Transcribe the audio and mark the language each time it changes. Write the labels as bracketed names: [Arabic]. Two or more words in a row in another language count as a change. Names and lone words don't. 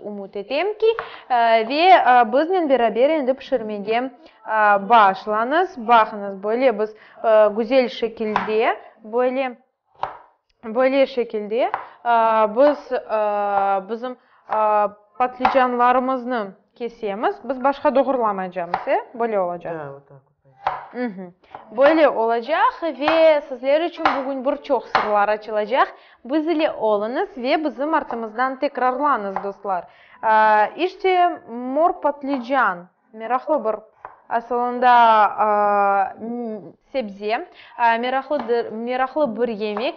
[Crimean Tatar] Umut edeyim ki ve bizimle beraber endi pişirmeye başlanız. Bakınız böyle biz güzel şekilde böyle şekilde biz bizim patlıcanlarımızı kesemiz. Biz başka doğrulamayacağız. Böyle olacak. [Russian] Да, вот так вот. [Crimean Tatar] Böyle olacak ve sizler için bugün birçok sırlar açılacak. Biz ile olunuz ve bizim artımızdan tekrarlanız dostlar. İşte mor patlıcan, meraklı bir aslında sebze, meraklı bir yemek.